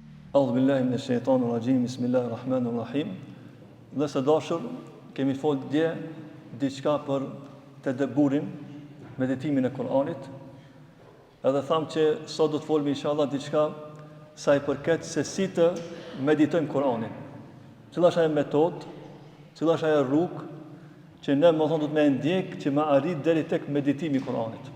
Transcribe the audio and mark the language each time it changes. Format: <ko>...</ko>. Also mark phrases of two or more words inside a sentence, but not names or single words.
<ar>أعوذ بالله من الشيطان الرجيم. بسم الله الرحمن الرحيم.</ar> <sq>Dhe së dashur, kemi folë dje diçka për tedebburin, meditimin e Kur'anit. Edhe thamë që sot do të folëm inshallah diçka sa i përket se si të meditojmë Kur'anin. Cila është ajo metodë, cila është ajo rrugë që ne do të më ndjek që më arrit deri tek meditimi i Kur'anit.</sq>